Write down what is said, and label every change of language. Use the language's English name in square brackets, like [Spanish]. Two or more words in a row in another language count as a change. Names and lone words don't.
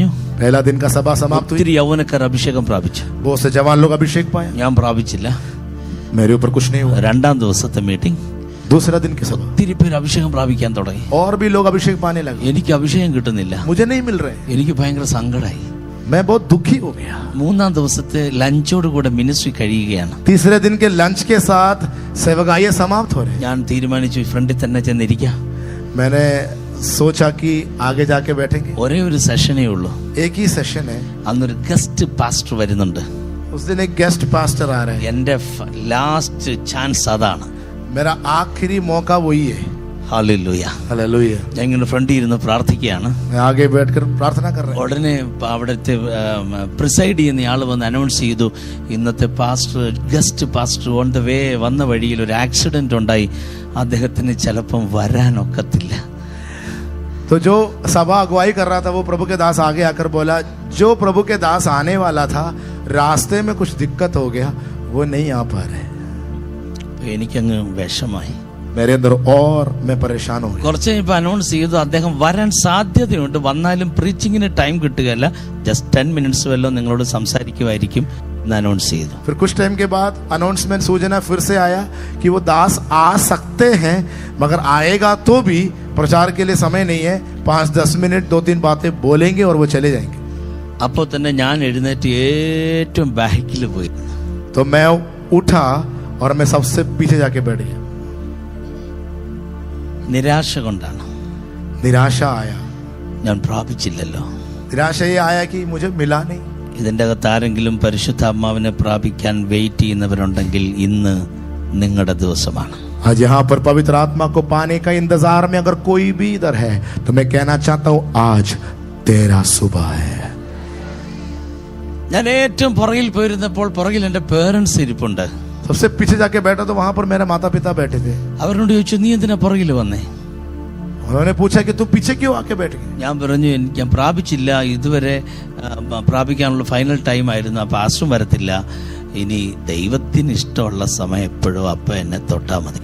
[Hindi] पहला दिन का सभा समाप्त हुई. [Malayalam] ഒത്തിരി യൗവനക്കാർ അഭിഷേകം പ്രാപിച്ചു. [Hindi] बहुत से जवान लोग अभिषेक पाए. [Malayalam] ഞാൻ പ്രാപിച്ചില്ല. [Hindi] मेरे ऊपर कुछ नहीं हुआ. [Malayalam] രണ്ടാം ദിവസത്തെ മീറ്റിംഗ് [Hindi] दूसरा दिन की सभा [Malayalam] ഒത്തിരി പേര് അഭിഷേകം പ്രാപിക്കാൻ തുടങ്ങി. [Hindi] और भी लोग अभिषेक पाने लगे. [Malayalam] എനിക്ക് അഭിഷേകം കിട്ടുന്നില്ല. [Hindi] मुझे नहीं मिल रहे. [Malayalam] എനിക്ക് ഭയങ്കര സങ്കടമായി. [Hindi] मैं बहुत दुखी हो गया. [Malayalam] മൂന്നാം ദിവസത്തെ ലഞ്ചോട് കൂടെ മിനിസ്ട്രി കഴിയുകയാണ്. [Hindi] तीसरे दिन के लंच के साथ सेवकाई समाप्त हो रहे. [Malayalam] ഞാൻ തീരുമാനിച്ചു ഫ്രണ്ടിൽ തന്നെ ചെന്നിരിക്കാം. [Hindi] मैंने सोचा कि आगे जाके बैठेंगे. [Malayalam] ഒരേ ഒരു സെഷനേ ഉള്ളൂ. [Hindi] एक ही सेशन है. [Malayalam] അന്നൊരു [English] guest pastor [Malayalam] വരുന്നുണ്ട്. [Hindi] उस दिन एक [English] guest pastor [Hindi] आ रहे हैं. [Malayalam] എന്റെ [English] last chance [Malayalam] അതാണ്. [Hindi] मेरा आखिरी मौका वही है. [Malayalam] ഹല്ലേലൂയ. [Hindi] हालेलुया. [Malayalam] ഞാൻ ഇങ്ങനെ ഫ്രണ്ടിൽ ഇരുന്ന് പ്രാർത്ഥിക്കുകയാണ്. [Hindi] मैं आगे बैठकर प्रार्थना कर रहा हूं. [Malayalam] ഉടനെ അവിടുത്തെ പ്രിസൈഡ് ചെയ്യുന്ന ആൾ വന്ന് അനൗൺസ് ചെയ്തു, ഇന്നത്തെ [English] pastor guest pastor on the way [Malayalam] വന്ന വഴിയിൽ ഒരു ആക്സിഡന്റ് ഉണ്ടായി, അദ്ദേഹത്തിന് ചിലപ്പം വരാനൊക്കത്തില്ല. [Hindi] तो जो सभा अगुवाई कर रहा था वो प्रभु के दास आगे आकर बोला, जो प्रभु के दास आने वाला था रास्ते में कुछ दिक्कत हो गया, वो नहीं आ पा रहे. [Malayalam] എനിക്കങ്ങ് വിഷമായി. [Hindi] मेरे अंदर और मैं परेशान हो गया. [Malayalam] കുറച്ച് കഴിഞ്ഞപ്പോൾ അനൗൺസ് ചെയ്തു അദ്ദേഹം വരാൻ സാധ്യതയുണ്ട്, വന്നാലും പ്രീച്ചിങ്ങിന് ടൈം കിട്ടുകയല്ല, [English] just 10 minutes [Malayalam] വല്ലോ നിങ്ങളോട് സംസാരിക്കുമായിരിക്കും എന്ന് അനൗൺസ് ചെയ്തു. [Hindi] फिर कुछ टाइम के बाद अनाउंसमेंट सूचना फिर से आया कि वो दास आ सकते हैं, मगर आएगा तो भी प्रचार के लिए समय नहीं है. 5-10 मिनट 2-3 बातें बोलेंगे और वो चले जाएंगे. [Malayalam] അപ്പോൾ തന്നെ ഞാൻ എഴുന്നേറ്റ് ഏറ്റവും ബാക്കിൽ പോയി. [Hindi] तो मैं उठा और मैं सबसे पीछे जाके बैठ गया. [Malayalam] നിരാശ കൊണ്ടാണ്. [Hindi] निराशा आया. [Malayalam] ഞാൻ പ്രാപിച്ചില്ലല്ലോ. [Hindi] निराशा ये आया कि मुझे मिला नहीं. [Malayalam] ഇതിൻ്റെ അകത്ത് ആരെങ്കിലും പരിശുദ്ധാത്മാവിനെ പ്രാപിക്കാൻ വെയിറ്റ് ചെയ്യുന്നവരുണ്ടെങ്കിൽ ഇന്ന് നിങ്ങളുടെ ദിവസമാണ്. [Hindi] आज यहाँ पर पवित्र आत्मा को पाने का इंतजार में अगर कोई भी इधर है तो मैं कहना चाहता हूं आज तेरा सुबह है. [Malayalam] ഞാൻ ഏറ്റവും പുറകിൽ പോയിരുന്നപ്പോൾ പുറകിൽ എൻ്റെ പേരൻസ് ഇരിപ്പുണ്ട്. [Hindi] सबसे पीछे जाके बैठा तो वहां पर मेरे माता पिता बैठे थे. [Malayalam] അവരോട് ചോദിച്ചു, നീ എന്തിനാ പുറകിൽ വന്നേ? [Hindi] उन्होंने पूछा कि तू पीछे क्यों आके बैठ गए. [Malayalam] ഞാൻ പറഞ്ഞു, ഞാൻ പ്രാപിച്ചില്ല, ഇതുവരെ പ്രാപിക്കാനുള്ള [English] final time [Malayalam] ആയിരുന്നു, അപ്പോൾ പാസ്റ്ററും വരത്തില്ല, ഇനി ദൈവത്തിന് ഇഷ്ടമുള്ള സമയം എപ്പോഴും അപ്പം എന്നെ തൊട്ടാൽ മതി.